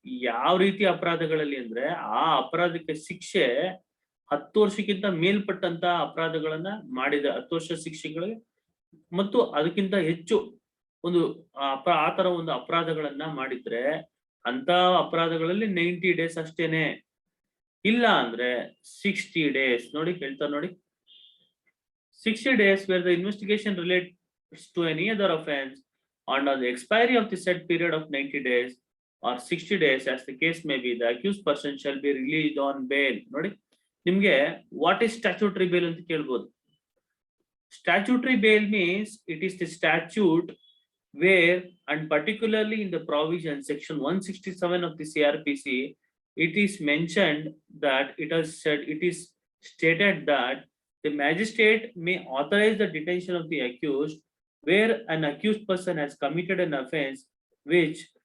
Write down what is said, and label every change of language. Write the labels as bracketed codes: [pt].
[kn] ಯಾವ ರೀತಿ ಅಪರಾಧಗಳಲ್ಲಿ ಅಂದ್ರೆ ಆ ಅಪರಾಧಕ್ಕೆ ಶಿಕ್ಷೆ 10 ವರ್ಷಕ್ಕಿಂತ ಮೇಲ್ಪಟ್ಟಂತ ಅಪರಾಧಗಳನ್ನ ಮಾಡಿದ 10 ವರ್ಷ ಶಿಕ್ಷೆಗಳಿಗೆ ಮತ್ತು ಅದಕ್ಕಿಂತ ಹೆಚ್ಚು ಒಂದು ಆತರ ಒಂದು ಅಪರಾಧಗಳನ್ನ ಮಾಡಿದ್ರೆ ಅಂತ ಅಪರಾಧಗಳಲ್ಲಿ 90 days ಅಷ್ಟೇನೆ. ಇಲ್ಲ ಅಂದ್ರೆ 60 days. ನೋಡಿ ಹೇಳ್ತಾರೆ ನೋಡಿ, [en] 60 days where the investigation relates to any other offense and on the expiry of the said period of 90 days or 60 days as the case may be, the accused person shall be released on bail. [kn] ನೋಡಿ, ನಿಮ್ಗೆ [en] what is statutory bail [kn] ಅಂತ ಕೇಳ್ಬೋದು. [en] statutory bail means it is the statute where, and particularly in the provision section 167 of the CRPC, it is mentioned that it is stated that the magistrate may authorize the detention of the accused where an accused person has committed an offense which